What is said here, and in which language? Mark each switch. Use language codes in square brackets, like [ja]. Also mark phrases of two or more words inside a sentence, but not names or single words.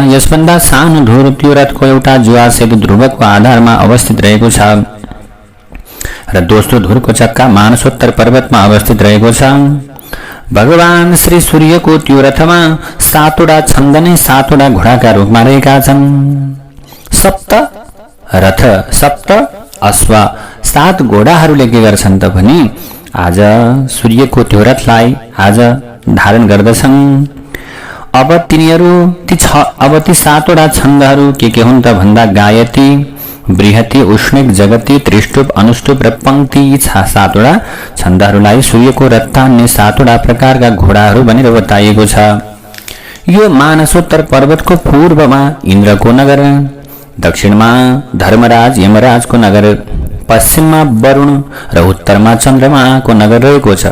[ne] यसभन्दा सानो धुर त्यो रथको एउटा जुवासहित ध्रुवको आधारमा अवस्थित रहेको छ र दोस्रो धुरको चक्का मानसोत्तर पर्वतमा अवस्थित रहेको छ। भगवान श्री सूर्यको त्यो रथमा 7वटा छन्द नै 7वटा घोडाका रूपमा रहेका छन्। [sa] सप्त रथ सप्त अश्व [ne] 7 घोडाहरूले के गर्छन् त भने आज सूर्यको त्यो रथलाई आज धारण गर्दछन्। अब तिनीहरू ती 7वटा छन्दहरू के हुन् त भन्दा गायत्री, बृहति, उष्णिक, जगति, त्रिष्टुप, अनुष्टुप र पंक्ति 7वटा छन्दहरूलाई सूर्यको रथ तान्ने 7वटा प्रकारका घोडाहरू भनेर बताइएको छ। यो मानसोत्तर पर्वतको पूर्वमा इन्द्रको नगर, दक्षिणमा धर्मराज यमराजको नगर, पश्चिममा वरुण र उत्तरमा चन्द्रमाको नगर रहेको छ।